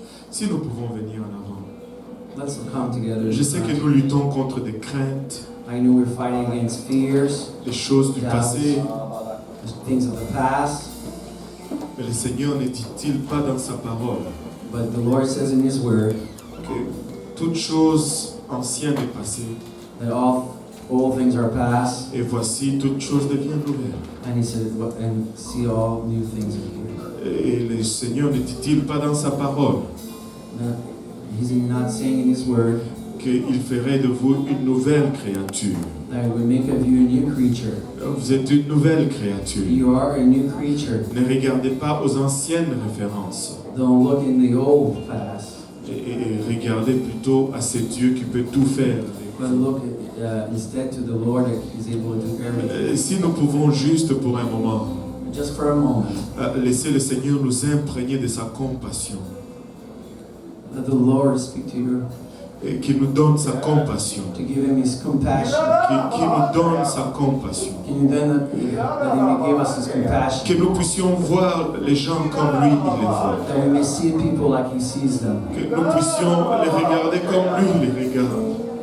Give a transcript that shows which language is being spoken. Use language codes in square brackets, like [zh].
[fr] Si nous pouvons venir en avant. [en] Let's come together. [fr] Je sais que nous luttons contre des craintes, [en] I know we're fighting against fears, [fr] des choses du [en] doubts, [fr] passé, [en] things of the past, [fr] mais le Seigneur ne dit-il pas dans sa parole [en] but the Lord says in His Word [fr] que toute chose ancienne est passée [en] that all things are past, [fr] et voici toute chose devient nouvelle. [en] and He said, and see all new things are here. [fr] Et le Seigneur ne dit-il pas dans sa parole [en] Now, He's not saying in His Word [fr] qu'il ferait de vous une nouvelle créature. [en] that He would make of you a new creature. [fr] Vous êtes une nouvelle créature. [en] You are a new creature. [fr] Ne regardez pas aux anciennes références [en] Don't look in the old past, [fr] et regardez plutôt à ce Dieu qui peut tout faire. [en] but look instead to the Lord that He's able to do everything. [fr] Si nous pouvons juste pour un moment [en] Just for a moment, [fr] laisser le Seigneur nous imprégner de sa compassion [en] let the Lord speak to you, [fr] et qu'il nous donne sa compassion, [en] to give Him His compassion. [fr] qu'il nous donne sa compassion, [en] Can you then that He may give us His compassion, [fr] que nous puissions voir les gens comme lui il les voit, [en] that we may see people like He sees them. [fr] que nous puissions les regarder comme lui les regarde.